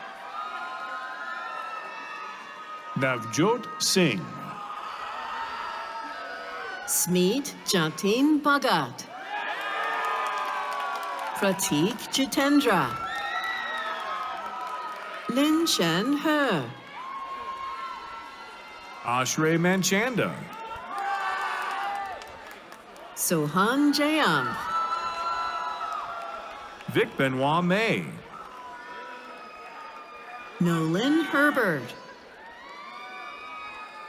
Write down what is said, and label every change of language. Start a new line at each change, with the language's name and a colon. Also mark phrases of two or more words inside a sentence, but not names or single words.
English: Navjot Singh. Smeet Jatin Bhagat. Pratik Jitendra. Lin Shen He. Ashray Manchanda. Sohan Jayan. Vic Benoit May. Nolan Herbert.